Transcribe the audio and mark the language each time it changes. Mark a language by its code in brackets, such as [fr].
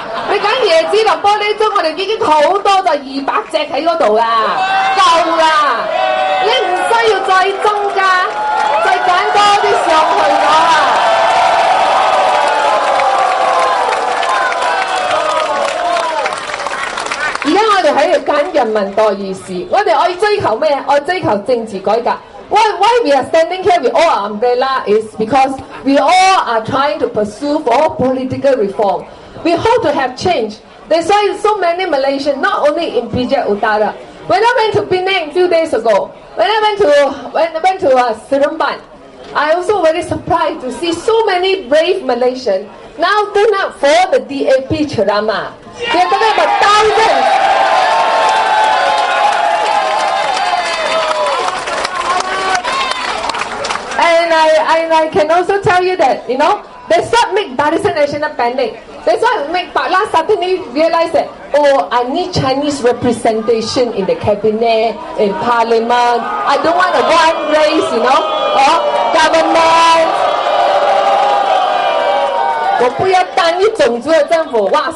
[yue] 你揀椰子同玻璃樽，我哋已經好多就200隻喺嗰度啦，夠啦，你唔需要再增加，再揀多啲上去咗啦。而家我哋喺度揀人民代議士，我哋愛追求咩？愛追求政治改革。 [en] Why we are standing here with all our umbrella is because we all are trying to pursue for political reform. We hope to have change. That's why so many Malaysians, not only in PJ Utara. When I went to Penang a few days ago, when I went to Seremban, I also very surprised to see so many brave Malaysians now turn up for the DAP ceramah. They are talking about thousands. And I can also tell you that, that's what make partisan national panic. That's what make Pakla suddenly realize that, I need Chinese representation in the cabinet, in parliament. I don't want a one race, or government. [yue] 我不要單一種族嘅政府，哇！